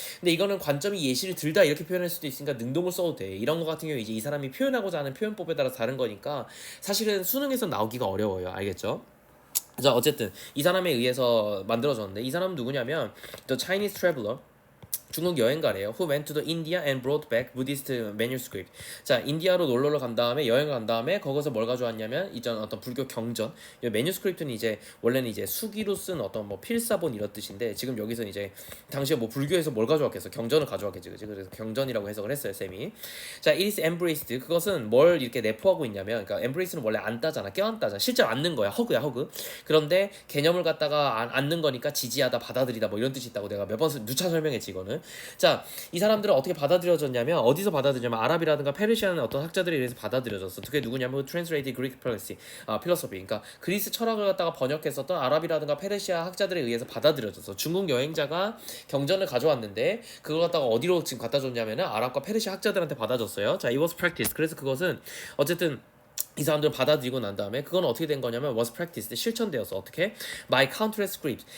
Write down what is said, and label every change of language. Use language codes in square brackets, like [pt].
[ko] 근데 이거는 관점이 예시를 들다 이렇게 표현할 수도 있으니까 능동을 써도 돼. 이런 거 같은 경우 이제 이 사람이 표현하고자 하는 표현법에 따라 다른 거니까 사실은 수능에서 나오기가 어려워요. 알겠죠? 자, 어쨌든 이 사람에 의해서 만들어졌는데 이 사람은 누구냐면 [en] The Chinese Traveler. [ko] 중국 여행가래요. [en] Who went to the India and brought back Buddhist manuscript. [ko] 자, 인디아로 놀러를 간 다음에 여행을 간 다음에 거기서 뭘 가져왔냐면 이전 어떤 불교 경전. 이 매뉴스크립트는 이제 원래는 이제 수기로 쓴 어떤 뭐 필사본 이런 뜻인데 지금 여기서 이제 당시에 뭐 불교에서 뭘 가져왔겠어? 경전을 가져왔겠지, 그지? 그래서 경전이라고 해석을 했어요, 쌤이. 자, [en] it is embraced. [ko] 그것은 뭘 이렇게 내포하고 있냐면, 그러니까 embrace는 원래 안다잖아, 껴안다잖아. 실제로 안는 거야, 허그야, 허그. 그런데 개념을 갖다가 안는 거니까 지지하다, 받아들이다 뭐 이런 뜻이 있다고 내가 몇 번 누차 설명했지 이거는. 자, 이 사람들은 어떻게 받아들여졌냐면 어디서 받아들였냐면 아랍이라든가 페르시아는 어떤 학자들에 의해서 받아들여졌어. 그게 누구냐면 [en] Translated Greek Philosophy. [ko] 그러니까 그리스 철학을 갖다가 번역했었던 아랍이라든가 페르시아 학자들에 의해서 받아들여졌어. 중국 여행자가 경전을 가져왔는데 그걸 갖다가 어디로 지금 갖다 줬냐면은 아랍과 페르시아 학자들한테 받아줬어요. 자, [en] it was practiced. [ko] 그래서 그것은 어쨌든 이 사람들을 받아들이고 난 다음에 그건 어떻게 된 거냐면 [en] was practiced [ko] 실천되어서 어떻게 [en] by countless scribes.